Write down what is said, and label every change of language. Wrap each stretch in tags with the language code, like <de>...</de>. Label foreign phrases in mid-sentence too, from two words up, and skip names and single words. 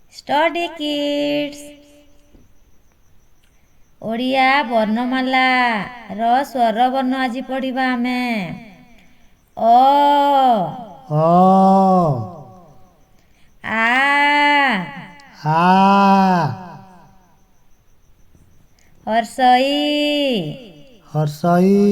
<en>Study kids.</en> <or>ଓଡ଼ିଆ ବର୍ଣ୍ଣମାଳା ର ସ୍ୱର ବର୍ଣ୍ଣ ଆଜି ପଢ଼ିବା ଆମେ। ଅ ଅ ଆ ଆ ହର୍ଷଇ ହର୍ଷଇ</or>